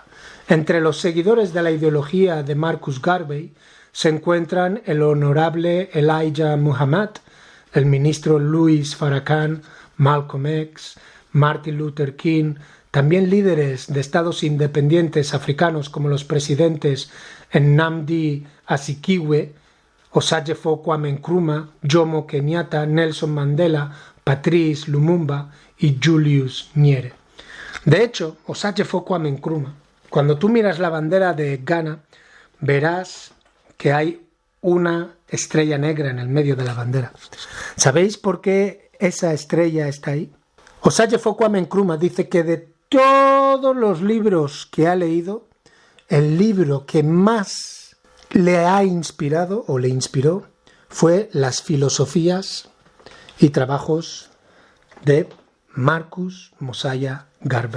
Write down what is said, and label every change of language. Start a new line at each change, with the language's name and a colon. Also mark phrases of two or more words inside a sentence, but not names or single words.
Spanish: Entre los seguidores de la ideología de Marcus Garvey se encuentran el honorable Elijah Muhammad, el ministro Louis Farrakhan, Malcolm X, Martin Luther King, también líderes de estados independientes africanos como los presidentes Nnamdi Azikiwe, Osagyefo Kwame Nkrumah, Jomo Kenyatta, Nelson Mandela, Patrice Lumumba y Julius Nyerere. De hecho, Osagyefo fue Kwame Nkrumah. Cuando tú miras la bandera de Ghana, verás que hay una estrella negra en el medio de la bandera. ¿Sabéis por qué esa estrella está ahí? Osagyefo Kwame Nkrumah dice que de todos los libros que ha leído, el libro que más le ha inspirado o le inspiró fue las filosofías y trabajos de Marcus Mosiah Garvey.